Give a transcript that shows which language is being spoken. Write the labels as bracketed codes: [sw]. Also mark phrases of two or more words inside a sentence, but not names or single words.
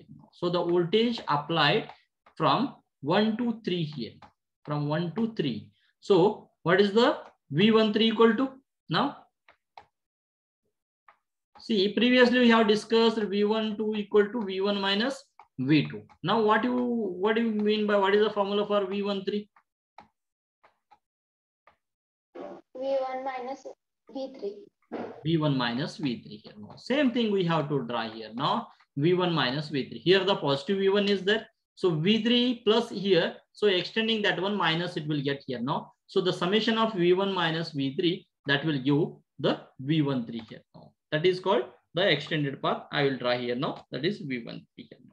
[en] So the voltage applied from 1 to 3 here. From 1 to 3. So what is the V13 equal to now? See, previously we have discussed V12 equal to V1 minus V2. Now what do you mean by what is the formula for V13? V1 minus V3. V1 minus V3 here now. Same thing we have to draw here now. V1 minus V3. Here the positive V1 is there. So V3 plus here. So extending that one minus it will get here now. So the summation of V1 minus V3 that will give the V13 here now. That is called the extended path. I will draw here now. That is V13 here now.